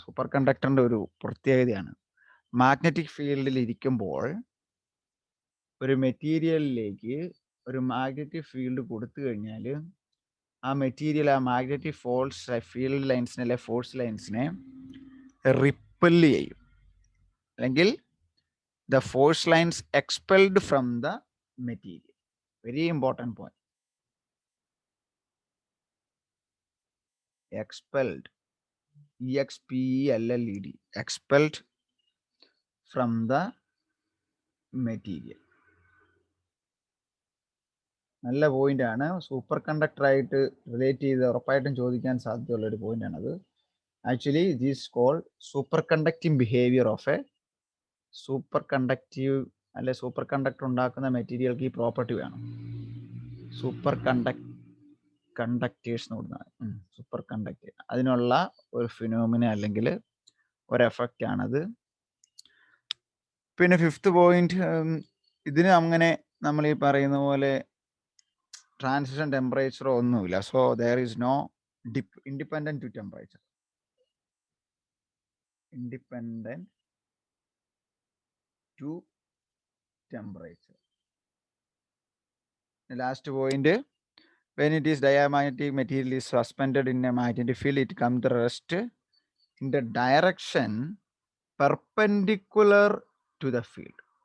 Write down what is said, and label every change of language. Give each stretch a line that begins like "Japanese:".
Malayalam: Super കണ്ടക്ടറിന്റെ ഒരു പ്രത്യേകതയാണ് magnetic ഫീൽഡിൽ ഇരിക്കുമ്പോൾ ഒരു മെറ്റീരിയലിലേക്ക് ഒരു മാഗ്നറ്റിക് ഫീൽഡ് കൊടുത്തു കഴിഞ്ഞാൽ ആ മെറ്റീരിയൽ ആ മാഗ്നറ്റിക് ഫീൽഡ് ലൈൻസിനെ അല്ലെ ഫോഴ്സ് ലൈൻസിനെ റിപ്പൽ ചെയ്യും, അല്ലെങ്കിൽ
English: the force lines expelled from the material. Very important point. Expelled, expelled, expelled from the material.
Malayalam: നല്ല പോയിന്റ് ആണ്. സൂപ്പർ കണ്ടക്ടർ ആയിട്ട് റിലേറ്റ് ചെയ്ത് ഉറപ്പായിട്ടും ചോദിക്കാൻ സാധ്യതയുള്ള ഒരു പോയിന്റ് ആണത്.
English: actually this called superconducting behaviour of a superconductive
Malayalam: അല്ലെ സൂപ്പർ കണ്ടക്ടർ ഉണ്ടാക്കുന്ന മെറ്റീരിയൽക്ക് ഈ പ്രോപ്പർട്ടി വേണം. സൂപ്പർ കണ്ടക്ടേഴ്സ് എന്ന് പറഞ്ഞാൽ സൂപ്പർ കണ്ടക്ടർ, അതിനുള്ള ഒരു ഫിനോമിന അല്ലെങ്കിൽ ഒരു എഫക്റ്റ് ആണത്. പിന്നെ ഫിഫ്ത്ത് പോയിന്റ്, ഇതിന് അങ്ങനെ നമ്മൾ ഈ പറയുന്ന പോലെ ട്രാൻസിഷൻ ടെമ്പറേച്ചറോ ഒന്നുമില്ല.
English: So there is no independent to temperature. Independent to temperature. The last point, when it is diamagnetic material is suspended in a magnetic field, it comes to rest in the direction perpendicular to the field.